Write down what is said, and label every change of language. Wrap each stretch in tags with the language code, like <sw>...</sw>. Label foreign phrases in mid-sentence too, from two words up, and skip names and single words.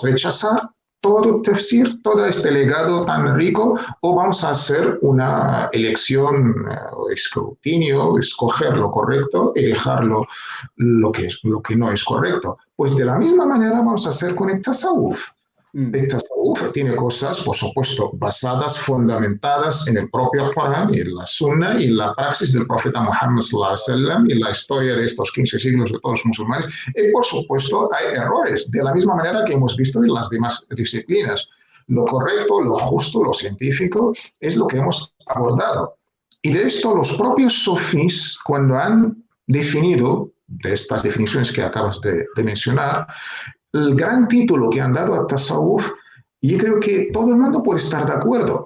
<es>¿Rechazar todo el tafsir, todo este legado tan rico, o vamos a hacer una elección, escrutinio, escoger lo correcto y dejar lo que no es correcto? Pues de la misma manera vamos a hacer con el tasawuf. El tasawuf tiene cosas, por supuesto, basadas, fundamentadas en el propio Corán y en la Sunna y en la praxis del profeta Muhammad</es> <ar>صلى الله عليه وسلم</ar> <es>y en la historia de estos 15 siglos de todos los musulmanes. Y por supuesto hay errores, de la misma manera que hemos visto en las demás disciplinas. Lo correcto, lo justo, lo científico es lo que hemos abordado. Y de esto los propios sufís, cuando han definido, de estas definiciones que acabas de mencionar, el gran título que han dado a Tasawuf, yo creo que todo el mundo puede estar de acuerdo.</es>